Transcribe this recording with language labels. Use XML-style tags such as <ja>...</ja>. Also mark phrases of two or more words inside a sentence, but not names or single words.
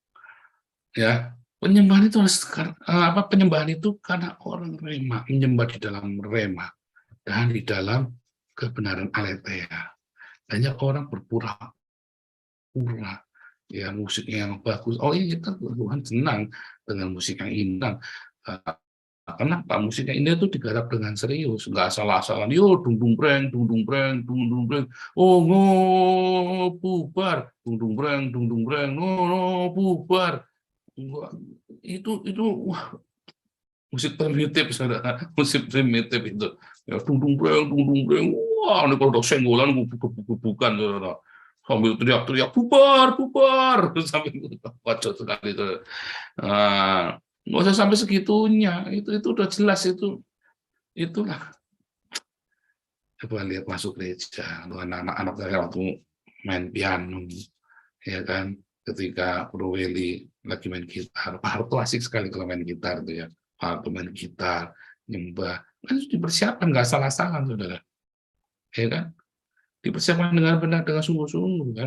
<id>Ya, penyembahan itu harus penyembahan itu karena orang rema, menyembah di dalam rema dan di dalam kebenaran aletheia. Banyak orang berpura-pura, ya musiknya yang bagus. Oh iya, kita Tuhan senang dengan musik yang indah. Kenapa musiknya ini tuh digarap dengan serius, nggak asal-asalan. Yo, dung dung breng, dung dung breng, dung dung breng. Oh, bubar, dung dung breng, no, bubar. Itu wah, musik primitif, saudara. Musik primitif itu. Ya, dung dung breng. Wah, ini kalau udah senggolan, bukan, saudara. Sambil teriak-teriak, bubar, sambil kocok sekali itu. Nggak usah sampai segitunya, itu udah jelas, itulah. Coba lihat masuk gereja, anak-anak saya waktu main piano, ya kan, ketika Bro Welly lagi main gitar, Pak Harto asik sekali kalau main gitar tuh ya, Pak Harto main gitar, nyembah, kan itu dipersiapkan, nggak salah-salah, saudara, ya kan, dipersiapkan dengan benar, dengan sungguh-sungguh, kan.</id>